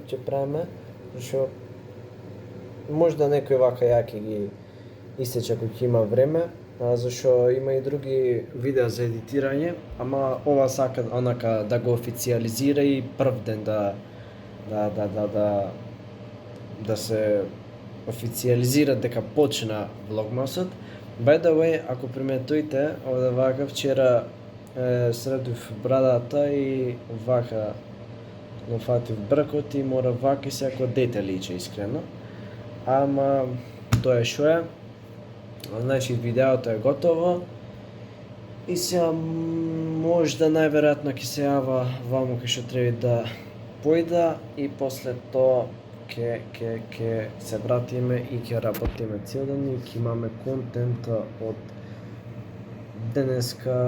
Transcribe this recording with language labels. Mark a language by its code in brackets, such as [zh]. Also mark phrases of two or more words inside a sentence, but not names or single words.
[mk] ќе правиме, зашто можда некој вака ја ќе ги исече кој ќе има време, зашто има и други видеа за едитирање, ама ова сака онака да го официализира и прв ден да се официализира дека почна влогмасот. [en] By the way, [mk] ако приметуите, овде вака вчера средив брадата и вака нафатив бркот и мора вака и секој дете личи искрено. Ама тоа е шо е. Значи видеото е готово И сега можда најверојатно ќе се јава ваму кај што треба да појда и после тоа ќе се вратиме и ќе работиме цел ден и ќе имаме контент од денеска.